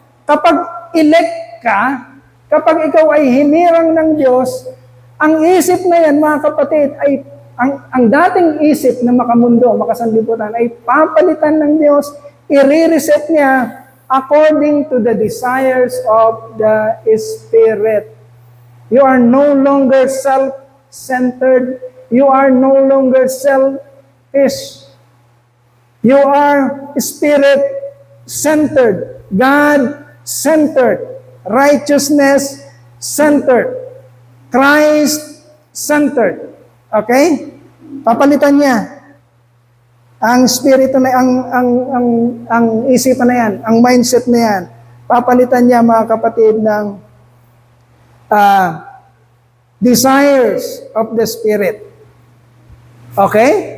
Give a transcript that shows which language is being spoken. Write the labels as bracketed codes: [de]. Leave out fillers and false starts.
[tl] Kapag elect ka, kapag ikaw ay hinirang ng Diyos, ang isip na yan, mga kapatid, ay ang dating isip na makamundo, makasanlibutan, ay papalitan ng Diyos, i-reset niya [en] according to the desires of the Spirit. You are no longer self-centered. You are no longer selfish. You are Spirit-centered, God-centered, righteousness-centered, Christ-centered. Okay? [tl] Papalitan niya ang spirito na ang isipan na yan, ang mindset na yan. Papalitan niya, mga kapatid, ng [en] desires of the Spirit. [tl] Okay?